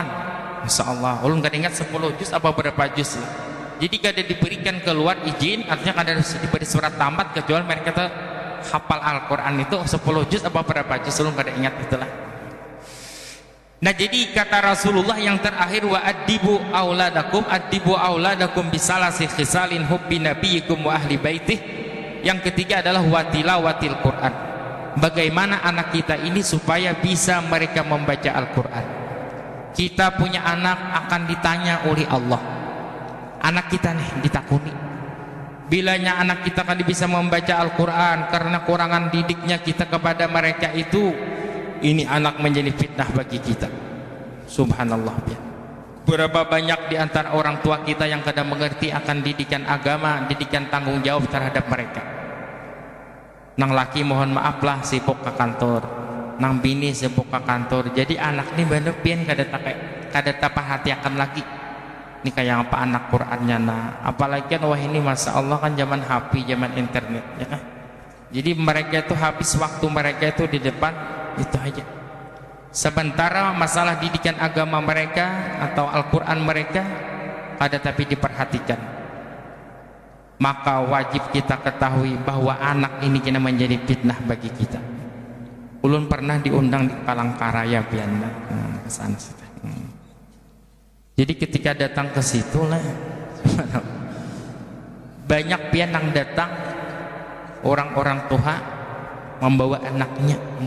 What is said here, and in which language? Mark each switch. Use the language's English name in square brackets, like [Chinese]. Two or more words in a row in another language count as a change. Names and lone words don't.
[Banjar] Masya Allah, ulun gak ingat 10 juz apa berapa juz. Jadi kada diberikan keluar izin, artinya kada diberi surat tamat kecuali mereka tuh hafal Al-Quran itu 10 juz apa berapa juz, ulun kada ingat itulah. [Indonesian] Nah jadi kata Rasulullah yang terakhir, [Arabic] وأدبوا أولادكم بثلاث خصال حب نبيكم وأهل بيته. [Indonesian] Yang ketiga adalah [Arabic] وتلاوة القرآن, [Indonesian] bagaimana anak kita ini supaya bisa mereka membaca Al-Quran. Kita punya anak akan ditanya oleh Allah, anak kita nih ditakuni, bilanya anak kita kan bisa membaca Al-Quran karena kurangan didiknya kita kepada mereka itu, ini anak menjadi fitnah bagi kita. Subhanallah ya. Berapa banyak di antara orang tua kita yang kadang mengerti akan didikan agama, didikan tanggung jawab terhadap mereka. [Banjar] Nang laki mohon maaf lah sibuk ke kantor, nang bini sibuk ke kantor, jadi anak ini bener pian kada perhatikan lagi. [Indonesian] Ini kayak apa anak Qurannya, nah apalagi kan wah ini Masya Allah kan zaman HP, zaman internet, ya kan. Jadi mereka itu habis waktu mereka itu di depan itu aja. Sementara masalah didikan agama mereka atau Al-Quran mereka ada tapi diperhatikan. Maka wajib kita ketahui bahwa anak ini kena menjadi fitnah bagi kita. [Banjar] Ulun pernah diundang di Palangkaraya Pianda, kesana. [Indonesian] Jadi ketika datang ke situ lah, banyak pian yang datang orang-orang tua membawa anaknya.